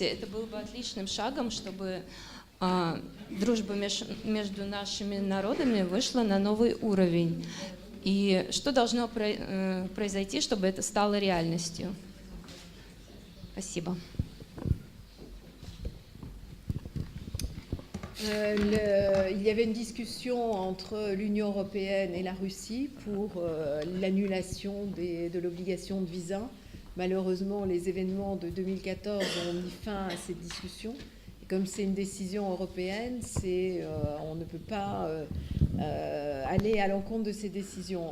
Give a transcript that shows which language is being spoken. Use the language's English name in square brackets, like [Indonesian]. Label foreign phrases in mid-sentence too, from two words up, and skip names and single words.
[Russian] Это было бы отличным шагом, чтобы дружба между нашими народами вышла на новый уровень. И что должно произойти, чтобы это стало реальностью? Спасибо. [French] Il y avait une discussion entre l'Union européenne et la Russie pour l'annulation de l'obligation de visa. Malheureusement, les événements de 2014 ont mis fin à cette discussion. Et comme c'est une décision européenne, on ne peut pas aller à l'encontre de ces décisions.